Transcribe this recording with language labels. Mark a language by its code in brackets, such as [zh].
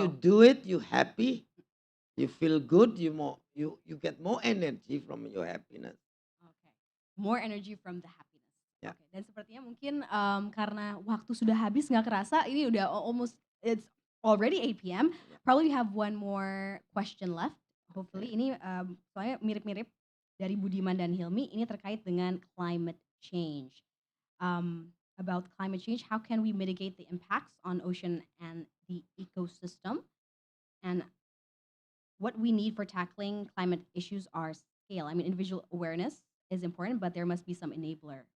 [en] you do it, you happy, you feel good, you get more energy from your happiness. Okay. More energy from the happiness. [id] Ya. Oke. Dan sepertinya mungkin karena waktu sudah habis nggak kerasa, ini udah [en] almost it's already 8 p.m. Probably we have one more question left. Hopefully [id] ini soalnya mirip-mirip dari Budiman dan Hilmi. Ini terkait dengan climate change. [en] About climate change, how can we mitigate the impacts on ocean and the ecosystem? And what we need for tackling climate issues are scale. I mean, individual awareness is important, but there must be some enabler.